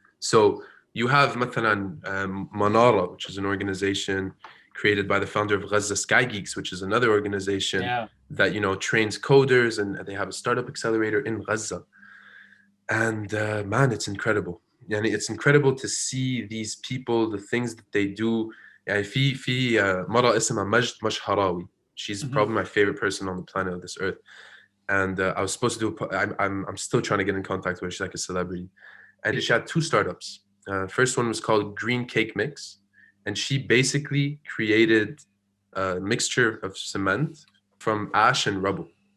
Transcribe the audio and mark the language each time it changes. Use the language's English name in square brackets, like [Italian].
[English] So you have مثلا Manara, which is an organization created by the founder of Gaza Sky Geeks, which is another organization that, you know, trains coders, and they have a startup accelerator in Gaza. And man, it's incredible. And it's incredible to see these people, the things that they do. [Arabic] يعني في مرة اسمها مجد مشهراوي. [English] She's probably my favorite person on the planet of this earth. And I was supposed to do, I'm still trying to get in contact with her. She's like a celebrity. And she had two startups. First one was called Green Cake Mix. And she basically created a mixture of cement from ash and rubble.